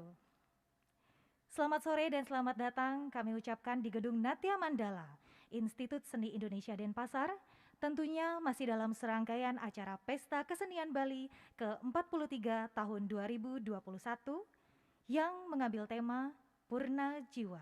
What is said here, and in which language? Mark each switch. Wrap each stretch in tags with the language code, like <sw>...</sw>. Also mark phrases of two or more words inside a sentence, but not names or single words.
<id>Selamat sore dan selamat datang kami ucapkan di Gedung Natya Mandala, Institut Seni Indonesia Denpasar, tentunya masih dalam serangkaian acara Pesta Kesenian Bali ke-43 tahun 2021 yang mengambil tema Purna Jiwa.</id>